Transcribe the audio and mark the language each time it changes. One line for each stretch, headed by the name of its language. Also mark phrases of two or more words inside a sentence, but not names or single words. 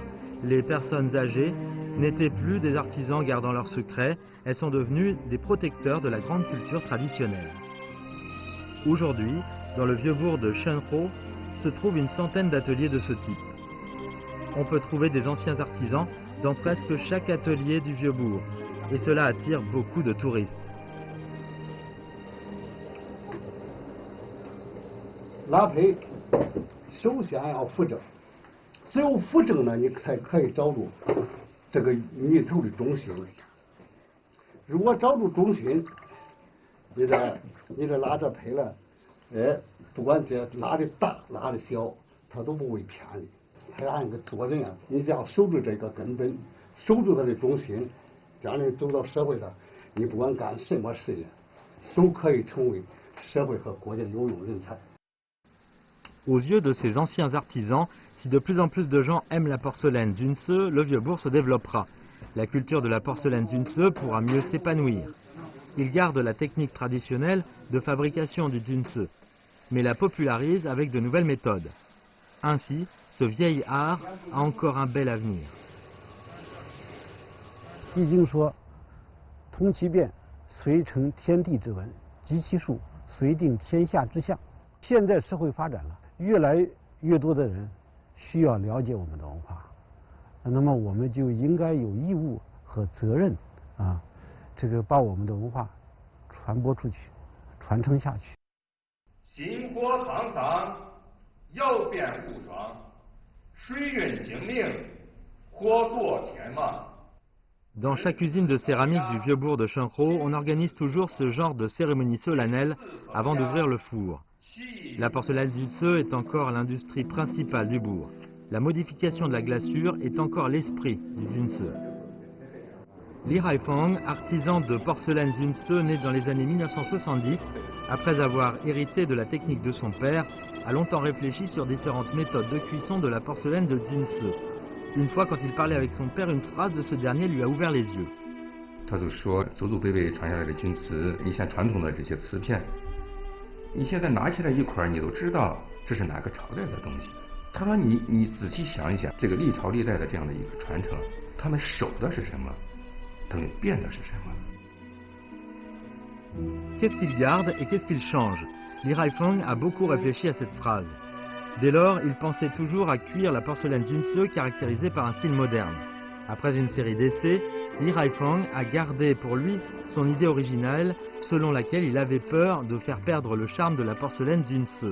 French: Les personnes âgées n'étaient plus des artisans gardant leurs secrets, elles sont devenues des protecteurs de la grande culture traditionnelle. Aujourd'hui, dans le vieux bourg de Shenhou, se trouve une centaine d'ateliers de ce type. On peut trouver des anciens artisans dans presque chaque atelier du vieux bourg, et cela attire beaucoup de touristes.
Chinese: 拉坯首先要扶正，只有扶正呢，你才可以找住这个泥头的中心。如果找住中心，你这拉这坯了，哎，不管这拉的大拉的小，它都不会偏离。它按一个做人啊，你只要守住这个根本，守住它的中心，将来走到社会上，你不管干什么事业，都可以成为社会和国家的有用人才。
French: Aux yeux de ces anciens artisans, si de plus en plus de gens aiment la porcelaine Junse, le vieux bourg se développera. La culture de la porcelaine Junse pourra mieux s'épanouir. Ils gardent la technique traditionnelle de fabrication du Junse, mais la popularisent avec de nouvelles méthodes. Ainsi, ce vieil art a encore un bel avenir.
Chinese: 易经说：“通其变，遂成天地之文；集其数，遂定天下之象。” 现在社会发展了，越来越多的人需要了解我们的文化，那么我们就应该有义务和责任啊，这个把我们的文化传播出去，传承下去。薪火汤桑，窑变无双，水运精明，火堕天马。
French: Dans chaque usine de céramique du vieux bourg de Shenhou, on organise toujours ce genre de cérémonie solennelle avant d'ouvrir le four. La porcelaine Junse est encore l'industrie principale du bourg. La modification de la glaçure est encore l'esprit du Junse. Li Haifeng, artisan de porcelaine Junse né dans les années 1970, après avoir hérité de la technique de son père, a longtemps réfléchi sur différentes méthodes de cuisson de la porcelaine de Junse. Une fois, quand il parlait avec son père, une phrase de ce dernier lui a ouvert les yeux.
Chinese: 他就说，祖祖辈辈传下来的钧瓷，你像传统的这些瓷片，你现在拿起来一块，你都知道这是哪个朝代的东西。他说你仔细想一想，这个历朝历代的这样的一个传承，他们守的是什么？他们变的是什么？
French: Qu'est-ce qu'il garde et qu'est-ce qu'il change? Li Haifeng a beaucoup réfléchi à cette phrase. Dès lors, il pensait toujours à cuire la porcelaine Junse caractérisée par un style moderne. Après une série d'essais, Li Haifeng a gardé pour lui son idée originale selon laquelle il avait peur de faire perdre le charme de la porcelaine Junse.